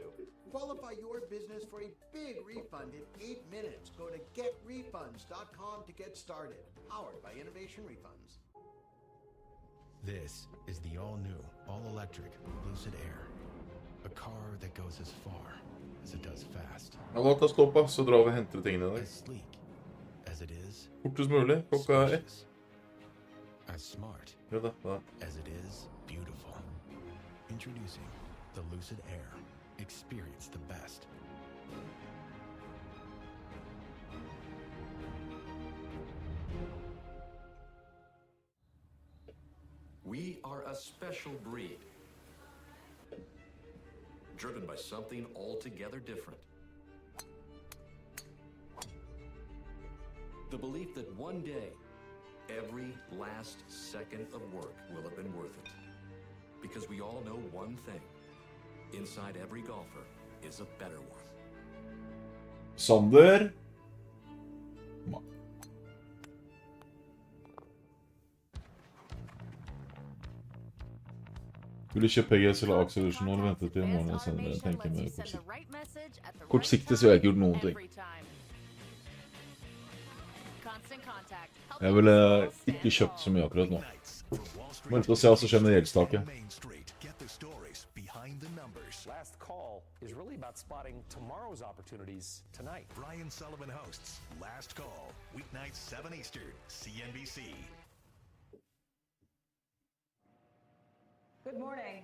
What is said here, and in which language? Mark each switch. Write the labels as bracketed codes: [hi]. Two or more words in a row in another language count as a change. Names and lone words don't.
[en] Qualify your business for a big refund in 8 minutes. Go to GetRefunds.com to get started. Powered by Innovation Refunds. This is the all-new, all-electric Lucid Air. A car that goes as far as it does fast. [no] Ja, [sv] låt oss stoppa, [no] så drar vi og henter tingene i dag. [en] As sleek as it is. [no] Fortest mulig, klokka er 1. [en] As smart [no] Ja, da. [en] as it is beautiful. Introducing the Lucid Air. Experience the best. We are a special breed, driven by something altogether different. The belief that one day, every last second of work will have been worth it. Because we all know one thing. Inside every golfer is a better one. [no] Sander. Skulle kjøpe PGS eller Axel Evolution og vente til morgenen senere. Jeg tenker meg kortsiktig så har jeg ikke gjort noen ting. Jeg ville ikke kjøpt så mye akkurat nå. Vente og se hva som skjer med gjeldstaket. [en] Last Call is really about spotting tomorrow's opportunities tonight. Brian Sullivan hosts Last Call, weeknights 7 Eastern, CNBC. Good morning.